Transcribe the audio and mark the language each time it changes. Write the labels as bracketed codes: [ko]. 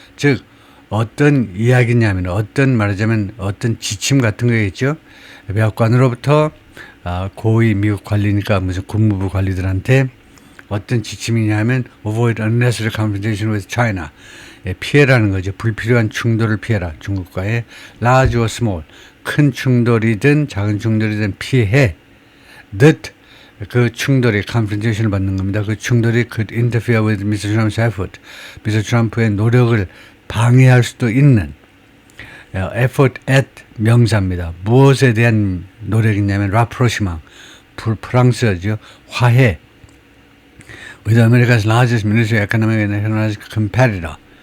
[ko] 즉 어떤 이야기냐면, 말하자면 어떤 지침 같은 거겠죠. 백악관으로부터 고위 미국 관리니까 무슨 국무부 관리들한테 어떤 지침이냐 하면 [en] avoid unnecessary confrontation with China. [ko] 피해라는 거죠. 불필요한 충돌을 피해라. 중국과의 [en] large or small. [ko] 큰 충돌이든 작은 충돌이든 피해. 그 충돌이 confrontation을 받는 겁니다. 그 충돌이 [en] could interfere with Mr. Trump's effort. Mr. [ko] 트럼프의 노력을 방해할 수도 있는. [en] effort at [ko] 명사입니다. 무엇에 대한 노력이냐면 rapprochement. 프랑스어죠. 화해. [en] With America's largest military, economic and technological competitor.